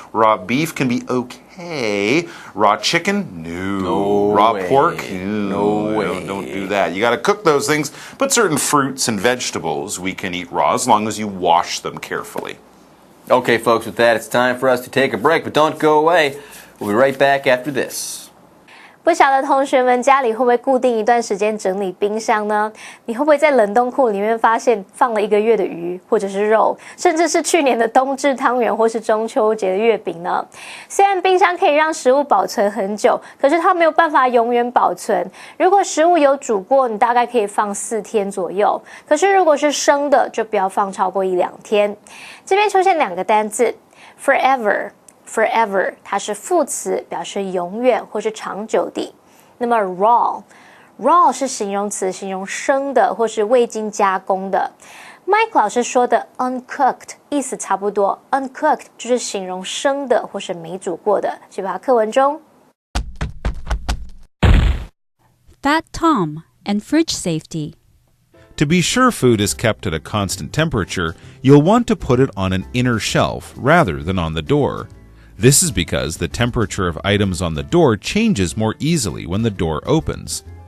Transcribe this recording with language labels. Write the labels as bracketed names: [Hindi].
[English] Raw beef can be okay. Raw chicken? No. Raw pork? No way. Don't do that. You got to cook those things, but certain fruits and vegetables we can eat raw as long as you wash them carefully. Okay, folks, with that, it's time for us to take a break, but don't go away. We'll be right back after this. [Chinese] 不晓得同学们家里会不会固定一段时间整理冰箱呢？你会不会在冷冻库里面发现放了1个月的鱼或者是肉，甚至是去年的冬至汤圆或是中秋节的月饼呢？虽然冰箱可以让食物保存很久，可是它没有办法永远保存。如果食物有煮过，你大概可以放4天左右，可是如果是生的，就不要放超过1-2天。这边出现2个单字 forever，它是副词，表示永远或是长久的。那么 raw 是形容词，形容生的或是未经加工的。 Mike 老师说的 uncooked 意思差不多 ，uncooked 就是形容生的或是没煮过的。去把课文中。 [English] Fat Tom and fridge safety. To be sure food is kept at a constant temperature, you'll want to put it on an inner shelf rather than on the door. This is because the temperature of items on the door changes more easily when the door opens.